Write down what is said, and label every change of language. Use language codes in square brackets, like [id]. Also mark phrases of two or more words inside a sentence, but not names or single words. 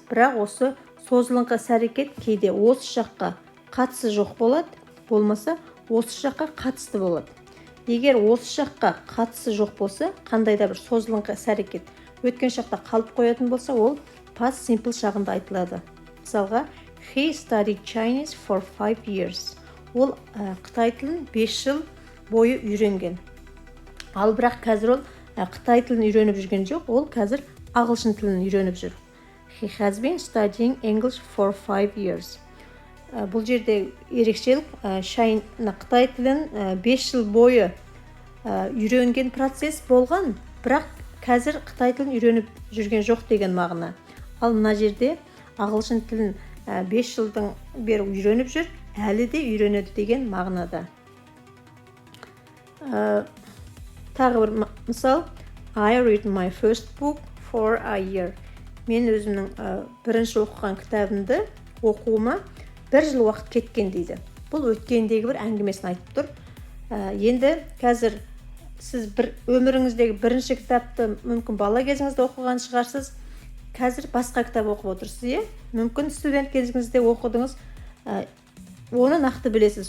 [kk] Бірақ осы созылыңқы іс-әрекет кейде осы жаққа қатысы жоқ болады, болмаса осы жаққа қатысты болады. Егер осы жаққа қатысы жоқ болса, қандай да бір созылыңқы іс-әрекет өткен шақта қалып қоятын болса, ол [en] past simple [kk] шағында айтылады. Мысалға, [en] he studied Chinese for 5 years. [kk] Ол Қытай тілін 5 жыл бойы үйренген. Ал бірақ қазір ол Қытай тілін үйреніп жүрген жоқ, ол қазір ағылшын тілін үйреніп жүр. [en] He has been studying English for 5 years. [kk] Бұл жерде ерекшелік Қытай тілін 5 жыл бойы үйренген процесс болған, бірақ қазір Қытай тілін үйреніп жүрген жоқ деген мағына. Ал мына жерде ағылшын тілін 5 жылдан бері үйреніп жүр, әлі де үйренеді деген мағынада. Тағы бір мысал, [en] I read my first book for a year. [kk] Мен өзімнің бірінші оқыған кітабымды оқуыма 1 жыл уақыт кеткен дейді. Бұл өткендегі бір әңгімесін айтып тұр. Енді қазір сіз өміріңіздегі бірінші кітапты мүмкін бала кезіңізде оқыған шығарсыз. Қазір басқа кітап оқып отырсыз, мүмкін студент кезіңізде оқыдыңыз, оны нақты білесіз.